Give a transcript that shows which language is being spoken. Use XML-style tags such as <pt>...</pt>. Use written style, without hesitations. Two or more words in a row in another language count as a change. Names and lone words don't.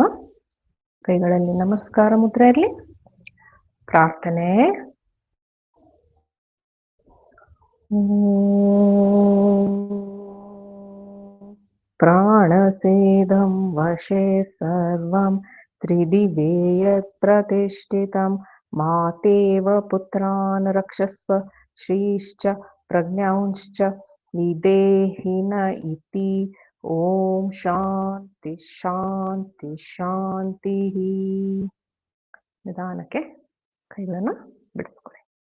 <kn>ಕೈಗಳಲ್ಲಿ ನಮಸ್ಕಾರ ಮುದ್ರೆ ಇರಲಿ. ಪ್ರಾರ್ಥನೆ.</kn> <sa>प्राणसेदं वशे सर्वं त्रिदिवे यत्प्रतिष्ठितं मातेव पुत्रान् रक्षस्व श्रीश्च प्रज्ञांश्च विदेहि न इति ಓಂ ಶಾಂತಿ ಶಾಂತಿ ಶಾಂತಿ.</sa> <kn>ನಿಧಾನಕ್ಕೆ ಕೈಗಳನ್ನು ಬಿಡಿಸ್ಕೊಳ್ಳಿ.</kn>